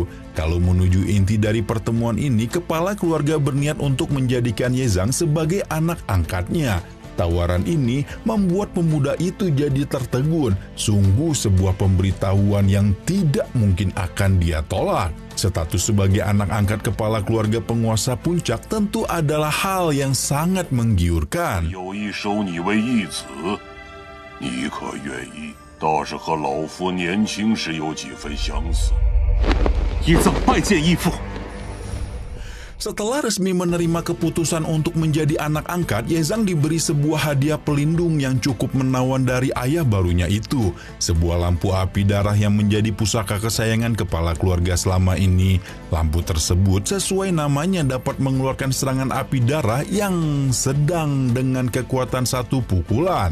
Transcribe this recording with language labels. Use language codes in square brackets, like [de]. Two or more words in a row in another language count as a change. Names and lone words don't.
[id] Kalau menuju inti dari pertemuan ini, kepala keluarga berniat untuk menjadikan Ye Zhang sebagai anak angkatnya. Tawaran ini membuat pemuda itu jadi tertegun. Sungguh sebuah pemberitahuan yang tidak mungkin akan dia tolak. Status sebagai anak angkat kepala keluarga penguasa puncak tentu adalah hal yang sangat menggiurkan. [zh] 有意收你为义子，你可愿意？倒是和老夫年轻时有几分相似。义赠拜见义父。 [id] Setelah resmi menerima keputusan untuk menjadi anak angkat, Yezang diberi sebuah hadiah pelindung yang cukup menawan dari ayah barunya itu. Sebuah lampu api darah yang menjadi pusaka kesayangan kepala keluarga selama ini. Lampu tersebut sesuai namanya dapat mengeluarkan serangan api darah yang sedang dengan kekuatan satu pukulan.